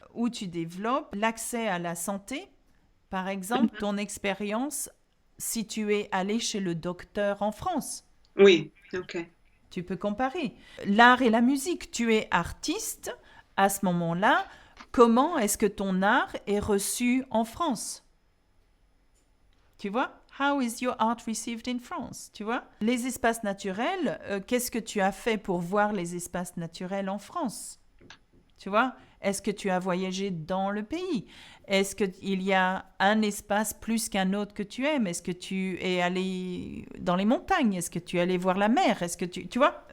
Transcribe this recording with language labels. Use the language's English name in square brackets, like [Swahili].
[French] Ou tu développes l'accès à la santé. Par exemple, ton expérience si tu es allé chez le docteur en France. Oui, ok. Tu peux comparer. L'art et la musique, tu es artiste. À ce moment-là, comment est-ce que ton art est reçu en France? Tu vois? [English] How is your art received in France? [French] Tu vois? Les espaces naturels, qu'est-ce que tu as fait pour voir les espaces naturels en France? Tu vois? Est-ce que tu as voyagé dans le pays? Est-ce qu'il y a un espace plus qu'un autre que tu aimes? Est-ce que tu es allé dans les montagnes? Est-ce que tu es allé voir la mer? Est-ce que tu vois?